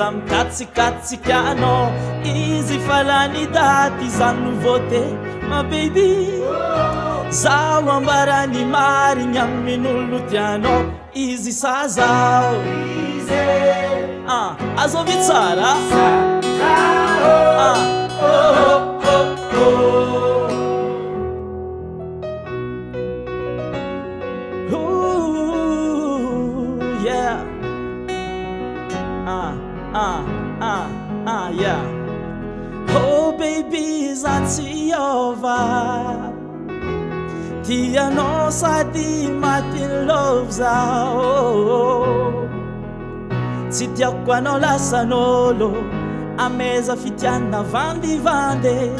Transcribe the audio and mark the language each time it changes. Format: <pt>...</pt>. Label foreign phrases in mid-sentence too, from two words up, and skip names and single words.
<mg>mikatsikatsikanao izy fa lany daty za nouveauté ma baby zaho ambarany marigny amin'olo tianao izy sa zaho azovy tsara yeah</mg> <en>yeah oh baby</en> <mg>zatsy ova tianao sady matin love zao tsy tiako anao lasan'olo ameza fitiana vandivande</mg>